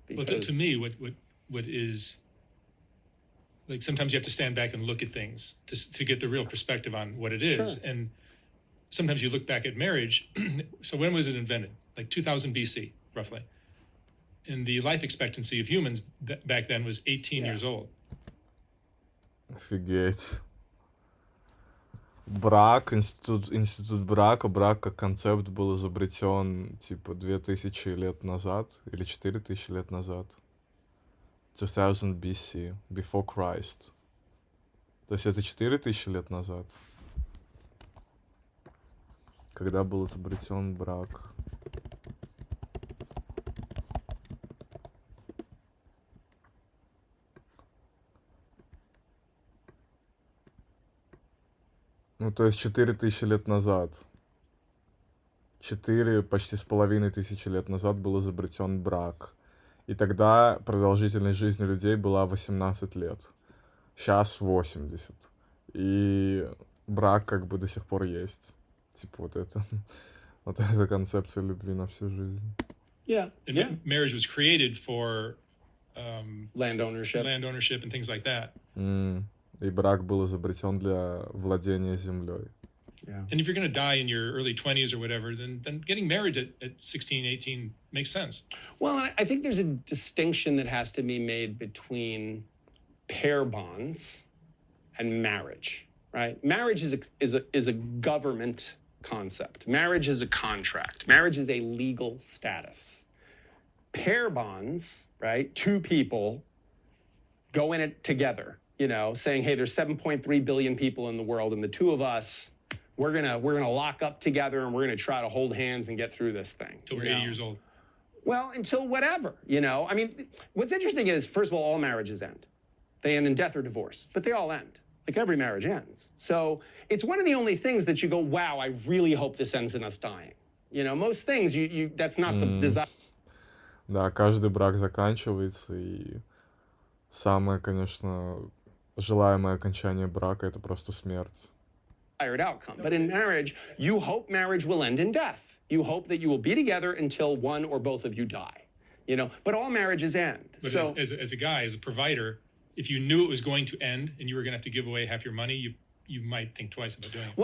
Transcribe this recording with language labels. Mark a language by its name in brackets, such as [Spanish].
[English] Well, to me, what is, like, sometimes you have to stand back and look at things to get the real perspective on what it is. Sure. And sometimes you look back at marriage. So when was it invented? Like 2000 BC, roughly. And the life expectancy of humans back then was 18 years old. [Russian] Офигеть. Брак, институт брак как концепт был изобретен типа 2000 лет назад или 4000 лет назад. [English] 2000 BC, before Christ. [Russian] То есть это 4000 лет назад, когда был изобретен брак. Ну, то есть 4000 лет назад. 4, почти с половиной тысячи лет назад был изобретен брак. И тогда продолжительность жизни людей была 18 лет. Сейчас 80. И брак как бы до сих пор есть. Типа вот это концепция любви на всю жизнь. [English] Yeah. Marriage was created for Land ownership and things like that. [Russian] И брак был изобретен для владения землей. [English] Yeah. And if you're going to die in your early 20s or whatever, then getting married at 16, 18 makes sense. Well, I think there's a distinction that has to be made between pair bonds and marriage, right? Marriage is a government concept. Marriage is a contract. Marriage is a legal status. Pair bonds, right? Two people go in it together, you know, saying, hey, there's 7.3 billion people in the world, and the two of us, we're gonna lock up together, and we're gonna try to hold hands and get through this thing. Until we're 80 years old. Well, until whatever, you know. I mean, what's interesting is, first of all marriages end. They end in death or divorce, but they all end. Like every marriage ends. So it's one of the only things that you go, wow, I really hope this ends in us dying. You know, most things, that's not the desire. [Russian] Да, каждый брак заканчивается, и самое, конечно, желаемое окончание брака — это просто смерть. [English] Outcome. But in marriage, you hope marriage will end in death. You hope that you will be together until one or both of you die. You know, but all marriages end. But so as a guy, as a provider, if you knew it was going to end and you were going to have to give away half your money, you might think twice about doing it.